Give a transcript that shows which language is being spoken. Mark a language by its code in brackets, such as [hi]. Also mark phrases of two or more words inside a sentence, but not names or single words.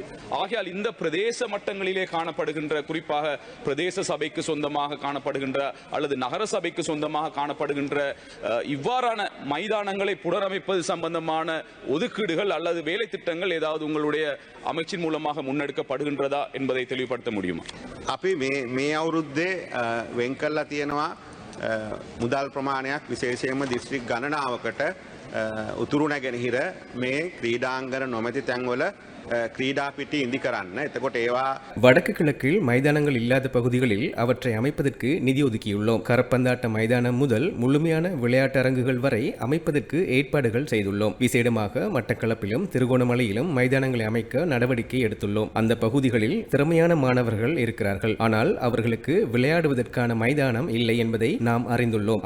[ta] ஆகையால் இந்த பிரதேச மட்டங்களிலே காணப்படுகின்ற, குறிப்பாக பிரதேச சபைக்கு சொந்தமாக காணப்படுகின்ற அல்லது நகர சபைக்கு சொந்தமாக காணப்படுகின்ற இவ்வாறான மைதானங்களை புனரமைப்பது சம்பந்தமான ஒதுக்கீடுகள் அல்லது வேலை திட்டங்கள் ஏதாவது உங்களுடைய அமைச்சின் மூலமாக முன்னெடுக்கப்படுகின்றதா என்பதை தெளிவுபடுத்த முடியுமா? [si] අපි මේ අවුරුද්දේ වෙන් කරලා තියෙනවා මුදල් ප්‍රමාණයක් විශේෂයෙන්ම දිස්ත්‍රික් ගණනාවකට උතුරු නැගෙනහිර මේ ක්‍රීඩාංගන නොමැති තැන්වල ක්‍රීඩා පිටි ඉදි කරන්න. එතකොට ඒවා [ta] வடக்கு கிழக்கில் மைதானங்கள் இல்லாத பகுதிகளில் அவற்றை அமைப்பதற்கு நிதி ஒதுக்கியுள்ளோம். கரப்பந்தாட்ட மைதானம் முதல் முழுமையான விளையாட்டரங்குகள் வரை அமைப்பதற்கு ஏற்பாடுகள் செய்துள்ளோம். விசேடமாக மட்டக்களப்பிலும் திருகோணமலையிலும் மைதானங்களை அமைக்க நடவடிக்கை எடுத்துள்ளோம். அந்த பகுதிகளில் திறமையான மாணவர்கள் இருக்கிறார்கள். ஆனால் அவர்களுக்கு விளையாடுவதற்கான மைதானம் இல்லை என்பதை நாம் அறிந்துள்ளோம்.